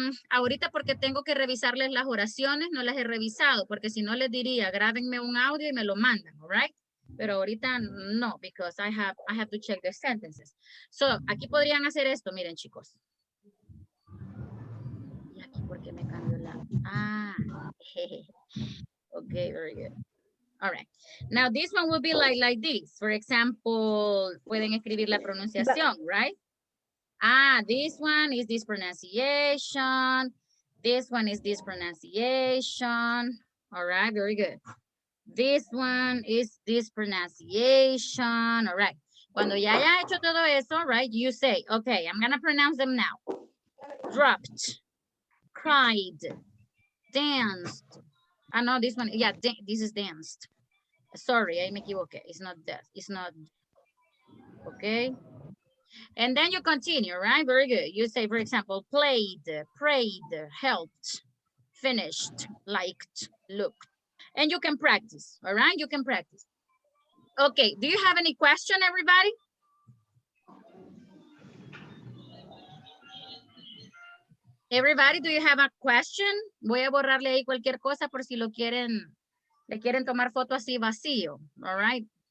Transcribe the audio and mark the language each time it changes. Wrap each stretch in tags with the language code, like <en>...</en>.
<es>Ahorita porque tengo que revisarles las oraciones, no las he revisado, porque si no les diría, grábenme un audio y me lo mandan,</es> <en>all right?</en> <es>Pero ahorita no,</es> <en>because I have to check the sentences.</en> <es>So, aquí podrían hacer esto, miren, chicos. Y aquí, ¿por qué me cambió la?</es> <en>Okay, very good. All right. Now, this one will be like this. For example,</en> <es>pueden escribir la pronunciación, right?</es> <en>This one is this pronunciation. This one is this pronunciation. All right, very good. This one is this pronunciation. All right.</en> <es>Cuando ya haya hecho todo eso,</es> <en>right, you say, okay, I'm going to pronounce them now. Dropped, cried, danced. No, this one, yeah, this is danced. Sorry, I</en> <es>me equivoqué.</es> <en>It's not that. It's not, okay. And then you continue, right? Very good. You say, for example, played, prayed, helped, finished, liked, looked. And you can practice, all right? You can practice. Okay, do you have any question, everybody? Everybody, do you have a question?</en> <es>Voy a borrarle ahí cualquier cosa por si lo quieren, le quieren tomar foto así vacío,</es> <en>all right?</en>